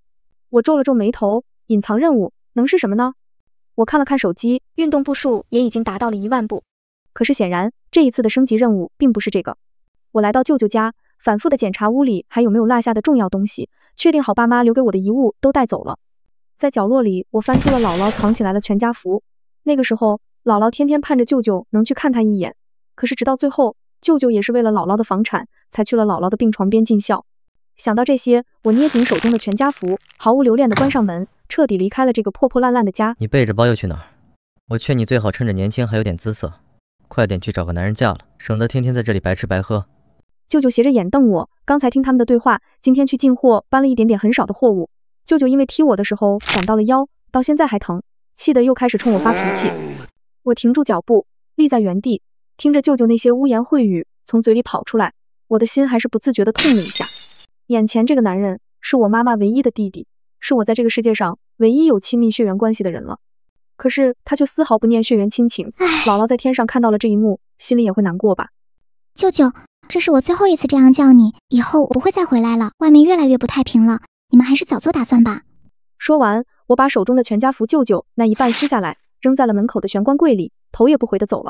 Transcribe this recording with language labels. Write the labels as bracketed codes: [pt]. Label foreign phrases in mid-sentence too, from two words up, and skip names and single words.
[zh] 我皺了皺眉頭，隱藏任務能是什麼呢？我看了看手機，運動步數也已經達到了1萬步。可是顯然，這一次的升級任務並不是這個。我來到舅舅家，反覆的檢查屋裡還有沒有落下的重要東西，確定好爸媽留給我的遺物都帶走了。在角落裡，我翻出了姥姥藏起來的全家福。那個時候，姥姥天天盼着舅舅能去看她一眼。可是直到最後，舅舅也是為了姥姥的房產，才去了姥姥的病床邊盡孝。想到這些，我捏緊手中的全家福，毫無留戀地關上門，徹底離開了這個破破爛爛的家。你背着包又去哪兒？我勸你最好趁着年輕還有點姿色，快點去找個男人嫁了，省得天天在這裡白吃白喝。舅舅斜着眼瞪我，剛才聽他們的對話，今天去進貨搬了一點點很少的貨物。舅舅因為踢我的時候閃到了腰，到現在還疼，氣得又開始衝我發脾氣。我停住腳步，立在原地，聽着舅舅那些污言穢語從嘴裡跑出來，我的心還是不自覺地痛了一下。眼前這個男人是我媽媽唯一的弟弟，是我在這個世界上唯一有親密血緣關係的人了。可是他卻絲毫不念血緣親情。姥姥在天上看到了這一幕，心裡也會難過吧。舅舅，這是我最後一次這樣叫你，以後我不會再回來了。外面越来越不太平了，你們還是早做打算吧。說完，我把手中的全家福舅舅那一半撕下来，扔在了门口的玄關櫃裡，頭也不回地走了。